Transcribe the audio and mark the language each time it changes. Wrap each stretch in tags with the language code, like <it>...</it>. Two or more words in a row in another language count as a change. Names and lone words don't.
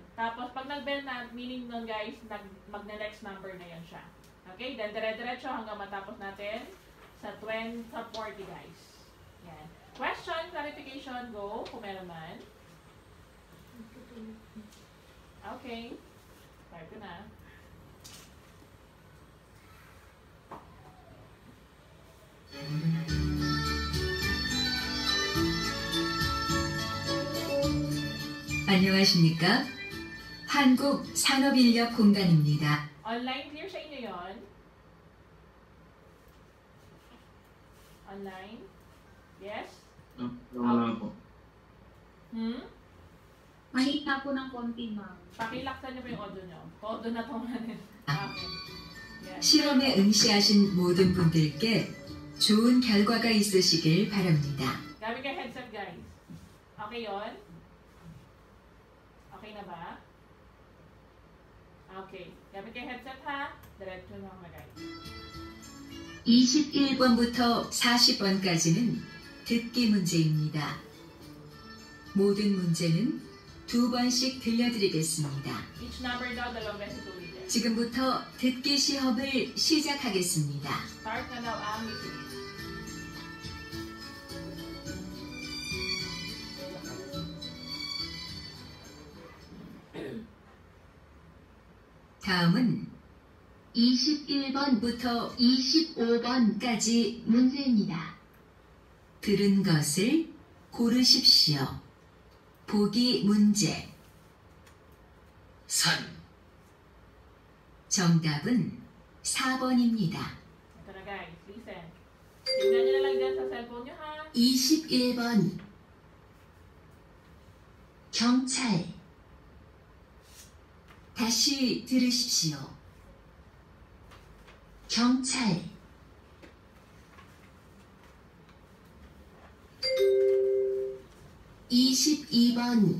<tl>Tapos, pag nag-bell na, meaning nun, guys, mag-next number na yon siya. Okay? Then, dire-diretso hanggang matapos natin sa 40, guys. Yan.</tl> <en>Question, clarification, go.</en> <tl>Kung meron man. Okay. Start ko na.</tl> <ko>안녕하십니까? 한국산업인력공단입니다.</ko> <tl>Online, clear sa inyo yon? Online? Yes? Wala po. Mahina po ng konti, ma'am. Pakilaksan niyo po yung audio niyo. Todo na 통하는.</tl> <en>Okay. Yes.</en> <ko>실험에 응시하신 모든 분들께 좋은 결과가 있으시길 바랍니다.</ko> <tl>Gamit kayo headset, guys. Okay yon? Okay na ba? Okay. Gamit kayo headset, ha? Diretso na mga guys.</tl> <ko>21번부터 40번까지는 듣기 문제입니다. 모든 문제는 2번씩 들려드리겠습니다.</ko> <en>Each number</en> <tl>daw, dalawang beses ulitin.</tl> <ko>지금부터 듣기 시험을 시작하겠습니다.</ko> <tl>Start na daw ang listening.</tl> <ko>다음은 21번부터 25번까지 문제입니다. 들은 것을 고르십시오. 보기 문제. 산, 정답은 4번입니다.</ko> <tl>Ito na guys, listen. Tingnan nyo na lang dyan sa cellphone nyo, ha?</tl> <ko>21번 경찰. 다시 들으십시오. 경찰. 22번</ko>